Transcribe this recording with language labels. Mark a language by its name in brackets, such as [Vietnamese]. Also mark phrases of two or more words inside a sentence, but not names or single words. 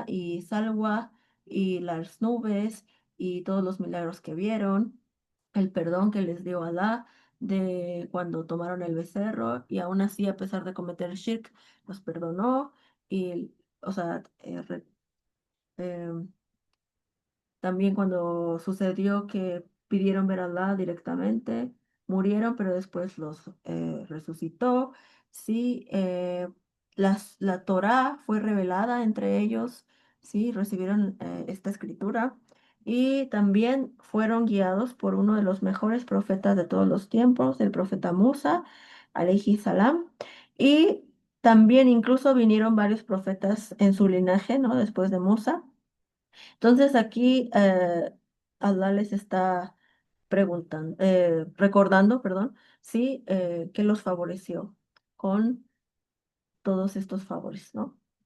[Spanish] y salwa y las nubes y todos los milagros que vieron, el perdón que les dio Alá de cuando tomaron el becerro y aún así, a pesar de cometer shirk, los perdonó y, o sea, em, también cuando sucedió que pidieron ver a Allah directamente, murieron, pero después los resucitó. Sí, la Torá fue revelada entre ellos, sí, recibieron esta escritura y también fueron guiados por uno de los mejores profetas de todos los tiempos, el profeta Musa, [Arabic] عليه السلام, [Spanish] y también incluso vinieron varios profetas en su linaje, ¿no? Después de Musa. Entonces aquí Allah les está preguntando, recordando, perdón, sí, que los favoreció con todos estos favores, ¿no?